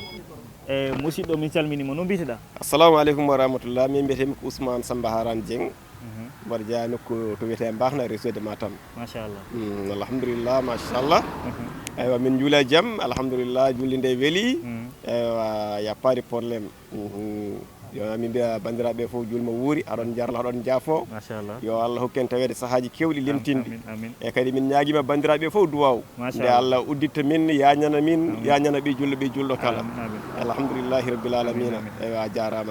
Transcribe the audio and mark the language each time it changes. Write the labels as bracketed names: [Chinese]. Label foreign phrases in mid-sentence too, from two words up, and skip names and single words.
[Fula] Musidɗo min calminima, no mbiteɗa? [Arabic] السلام عليكم ورحمة الله. [Fula] Min mbiyetemi ko Ousmane Samba Haran Dieng. mbaɗa jeeya nokku to wiyete Mbahna [French] réseau de [Fula] Matam. Machallah. [Arabic] الحمد لله ما شاء الله. [Fula] Eywa min juula jaam alhamdulillah julde nde weeli. [French] Eywa y a pas de problème. [Fula] Yo min mbiya bandiraɓe fof julma wuuri aɗon jarla aɗon jaafo machallah yo Allah hokken tawede sahaji kewɗi limtinde amin e kadi min ñaaguima bandiraɓe fof duwaw nde Allah udditta min yañana min yañana ɓe julɗo kala [Arabic] الحمد لله رب العالمين [Fula] eywa jarama